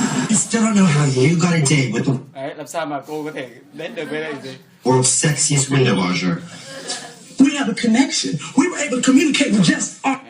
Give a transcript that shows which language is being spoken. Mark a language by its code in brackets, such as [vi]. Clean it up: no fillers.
[en] I still don't know how you got a date with the [vi] Đấy, làm sao mà cô có thể đến được với lại gì? [en] world's sexiest window washer. We have a connection. We were able to communicate with just our